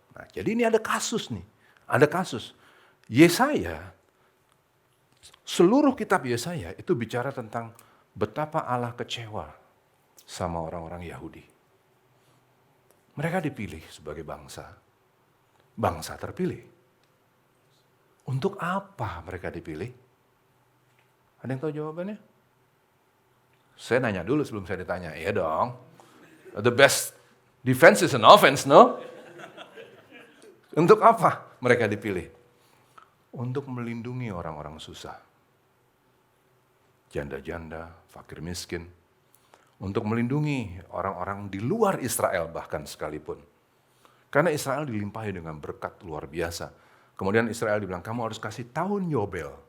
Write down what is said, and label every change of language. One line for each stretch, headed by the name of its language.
Indonesian: Nah, jadi ini ada kasus nih. Ada kasus. Yesaya, seluruh kitab Yesaya itu bicara tentang betapa Allah kecewa sama orang-orang Yahudi. Mereka dipilih sebagai bangsa. Bangsa terpilih. Untuk apa mereka dipilih? Ada yang tahu jawabannya? Saya nanya dulu sebelum saya ditanya. Iya dong.
English: The best defense is an offense, no?
Indonesian: Untuk apa mereka dipilih? Untuk melindungi orang-orang susah. Janda-janda, fakir miskin. Untuk melindungi orang-orang di luar Israel bahkan sekalipun. Karena Israel dilimpahi dengan berkat luar biasa. Kemudian Israel dibilang, kamu harus kasih tahun Yobel.